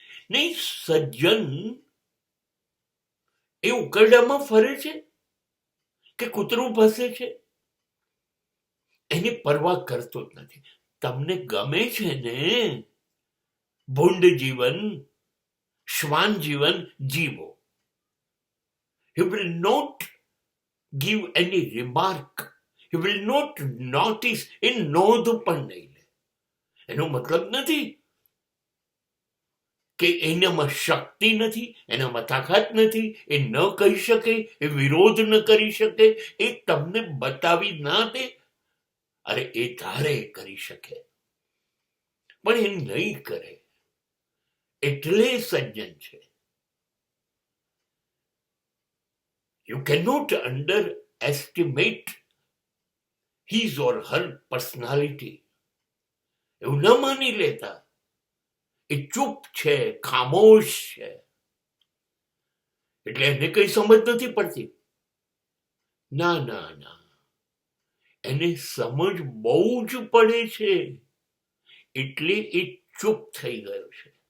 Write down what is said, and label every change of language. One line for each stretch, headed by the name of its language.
Gujarati: નહીં, સજ્જન એ ઉકરડામાં ફરે છે કે કૂતરું ભસે છે એની પરવા કરતો જ નથી. તમને ગમે છે ને ભૂંડ જીવન, શ્વાન જીવન જીવો.
English: He will not give any remark. He will not notice.
Gujarati: એ નોંધ પણ નહીં લે. એનો મતલબ નથી કે એનામાં શક્તિ નથી, એનામાં તાકાત નથી, એ ન કહી શકે, એ વિરોધ ન કરી શકે, એ તમને બતાવી ના દે. અરે એ ધારે કરી શકે પણ એ નહીં કરે, એટલે સજ્જન છે.
English: You cannot underestimate his or her personality.
Gujarati: એવું ન માની લેતા. એ ચૂપ છે, ખામોશ છે, એટલે એને કઈ સમજ નથી પડતી. ના ના ના, એને સમજ બહુ જ પડે છે, એટલે એ ચૂપ થઈ ગયો છે.